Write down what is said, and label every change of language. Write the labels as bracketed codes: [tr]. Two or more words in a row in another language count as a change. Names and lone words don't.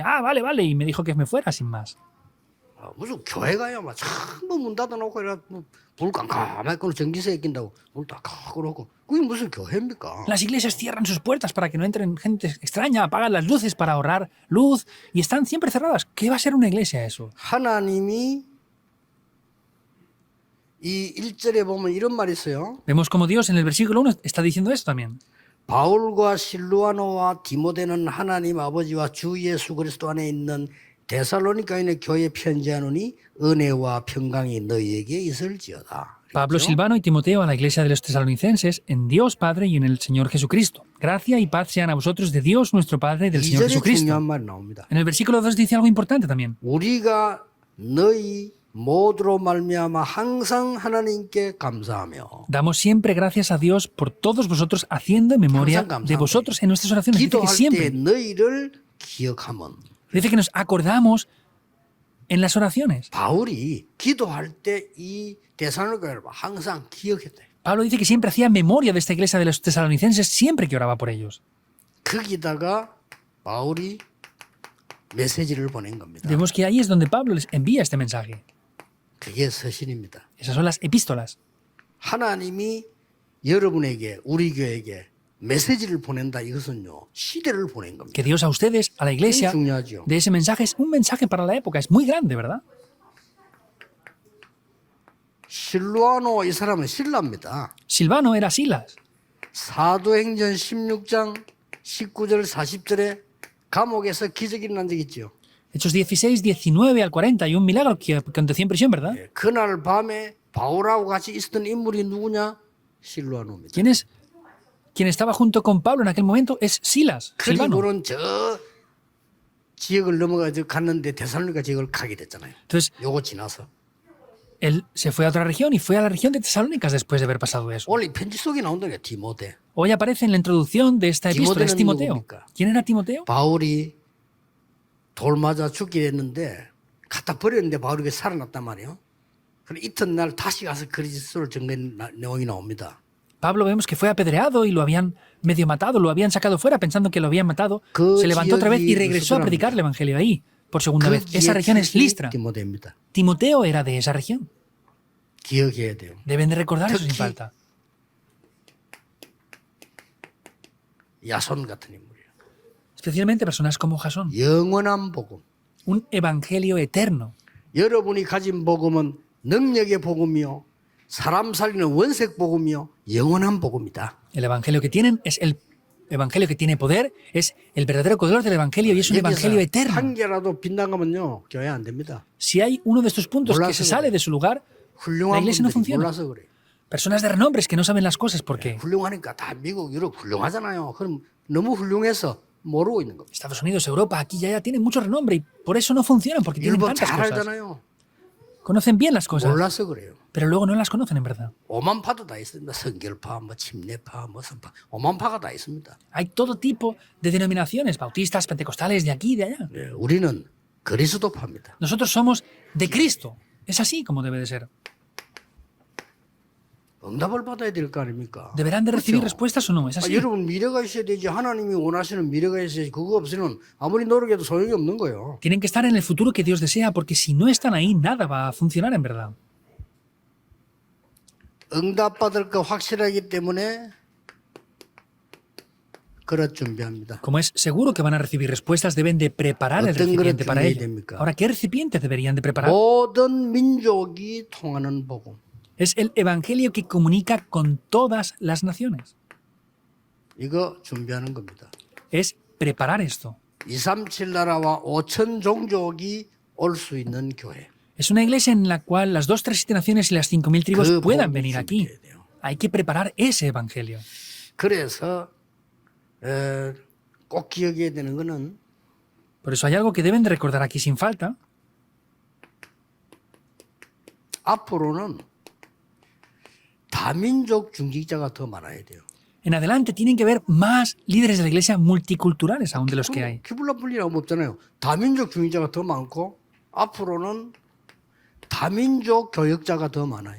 [es] Ah, vale, vale. Y me dijo que me fuera sin más. [ko] 아, 무슨 교회 가야 막 전부 문 닫아놓고 이래 불 깜깜하게 끄고 전기세 낀다고 불 다 끄고 그게 무슨 교회입니까? [es] Las iglesias cierran sus puertas para que no entren gente extraña, apagan las luces para ahorrar luz y están siempre cerradas. ¿Qué va a ser una iglesia eso? [ko] 하나님이 이 1절에 보면 이런 말이 있어요. [es] Vemos como Dios en el versículo 1 está diciendo esto también. [ko] 바울과 실루아노와 디모데는 하나님 아버지와 주 예수 그리스도 안에 있는 데살로니가인의 교회 편지하노니 은혜와 평강이 너희에게 있을지어다. [es] Pablo, Silvano y Timoteo a la iglesia de los tesalonicenses, en Dios Padre y en el Señor Jesucristo. Gracia y paz sean a vosotros de Dios nuestro Padre y del Señor [ko] 2절에 [es] Jesucristo. [ko] 중요한 말이 나옵니다. [es] En el versículo 2 dice algo importante también. [ko] 우리가 너희 모두로 말미암아 항상 하나님께 감사하며 [es] Damos siempre gracias a Dios por todos vosotros, haciendo en memoria de vosotros en nuestras oraciones. Dice que [ko] 기도할 때 [es] siempre. [ko] 너희를 기억하면 [es] Dice que nos acordamos en las oraciones. [ko] 바울이 기도할 때 이 데살로니가를 항상 기억했대. [es] Pablo dice que siempre hacía memoria de esta iglesia de los tesalonicenses siempre que oraba por ellos. [ko] 거기다가 바울이 메시지를 보낸 겁니다. [es] Vemos que ahí es donde Pablo les envía este mensaje. [ko] 그게 서신입니다. [es] Esas son las epístolas. [ko] 하나님이 여러분에게 우리 교회에게 메시지를 보낸다 이것은요 시대를 보낸 겁니다. [es] Que Dios a ustedes, a la iglesia, [ko] 굉장히 중요하죠. [es] de ese mensaje es un mensaje para la época. Es muy grande, ¿verdad? [ko] 실루아노 이 사람은 신라입니다. [es] Silvano era Silas. [ko] 사도행전 16장 19절 40절에 감옥에서 기적이 일어난 적이 있죠. [es] Hechos 16, 19 al 40, hay un milagro que aconteció en prisión, ¿verdad? [ko] 예, 그날 밤에 바울하고 같이 있었던 인물이 누구냐? 실루아노입니다. [es] Quien estaba junto con Pablo en aquel momento es Silas, Silvano. [ko] 그리고는 저 지역을 넘어가서 갔는데 데살로니가 지역을 가게 됐잖아요. [es] Entonces, [ko] 요거 지나서 [es] él se fue a otra región y fue a la región de Tesalónicas después de haber pasado eso. [ko] 원래 편지 속에 나온다는 게 디모데. [es] Hoy aparece en la introducción de esta epístola, es Timoteo. [ko] 누굽니까? [es] ¿Quién era Timoteo? [ko] 바울이 돌 맞아 죽게 됐는데 갖다 버렸는데 바울이 살아났단 말이에요. 그럼 이튿날 다시 가서 그리스도를 전한 내용이 나옵니다. [es] Pablo vemos que fue apedreado y lo habían medio matado, lo habían sacado fuera pensando que lo habían matado. [ko] 그 [es] Se levantó otra vez y [ko] 지역이 [es] regresó a predicar el evangelio ahí por segunda [ko] 그 [es] vez. Esa región es Listra. [ko] 디모데입니다. [es] Timoteo era de esa región. [ko] 기억해야 돼요. [es] Deben de recordar eso sin [ko] 특히 [es] falta. [ko] 야손 같은 인물이에요. [es] Especialmente personas como Jasón. [ko] 영원한 복음. [es] Un evangelio eterno. [ko] 여러분이 가진 복음은 능력의 복음이요. 사람 살리는 원색 복음이요. 영원한 복음이다. [es] El evangelio que tienen es el evangelio que tiene poder, es el verdadero color del evangelio y es un evangelio eterno. [ko] 한 개라도 빗나가면요. 교회 안 됩니다. [es] Si hay uno de estos puntos que se sale de su lugar, la [ko] 훌륭한 [es] iglesia no [ko] 분들이 [es] funciona. [ko] 몰라서 그래요. [es] Personas de renombres que no saben las cosas porque [ko] 훌륭하니까 다 미국, 유럽 훌륭하잖아요. 그럼 너무 훌륭해서 모르고 있는 겁니다. [es] Estados Unidos, Europa, aquí y allá tienen mucho renombre y por eso no funcionan, porque tienen [ko] 율법 [es] tantas [ko] 잘 [es] cosas. [ko] 알잖아요. [es] Conocen bien las cosas, [ko] 몰라서 그래요. [es] pero luego no las conocen en verdad. [ko] 오만파도 다 있습니다. 성결파, 뭐 침례파, 뭐 선파, 오만파가 다 있습니다. [es] Hay todo tipo de denominaciones, bautistas, pentecostales, de aquí y de allá. [ko] 예, 우리는 그리스도파입니다. [es] Nosotros somos de Cristo. Es así como debe de ser. [ko] 응답을 받아야 될 거 아닙니까? [es] ¿Deberán de recibir [ko] 그렇죠? [es] respuestas o no? Es así. [ko] 여러분 미래가 있어야 되지. 하나님이 원하시는 미래가 있어야지. 그거 없으면 아무리 노력해도 소용이 없는 거예요. [es] Tienen que estar en el futuro que Dios desea, porque si no están ahí, nada va a funcionar en verdad. [ko] 응답 받을 거 확실하기 때문에 그릇 준비합니다. [es] Como es seguro que van a recibir respuestas, deben de preparar el [ko] 어떤 [es] recipiente [ko] 그릇 [es] para [ko] 준비해야 [es] ello. [ko] 됩니까? [es] Ahora, ¿qué recipiente deberían de preparar? [ko] 모든 민족이 통하는 복음. [es] Es el evangelio que comunica con todas las naciones. [ko] 이거 준비하는 겁니다. [es] Es preparar esto. [ko] 237 나라와 5천 종족이 올 수 있는 교회. [es] Es una iglesia en la cual las 2, 3, 7 naciones y las 5.000 tribus [ko] 그 [es] puedan [ko] 복음을 [es] venir aquí. [ko] 준비해야 돼요. [es] Hay que preparar ese evangelio. [ko] 그래서 꼭 기억해야 되는 거는 [es] Por eso hay algo que deben de recordar aquí sin falta. [ko] 앞으로는 다민족 중직자가 더 많아야 돼요. [es] En adelante tienen que haber más líderes de la iglesia multiculturales aún de los que hay. [ko] 기불라 분리라고 없잖아요. 다민족 중직자가 더 많고 앞으로는 다민족 교역자가 더 많아요.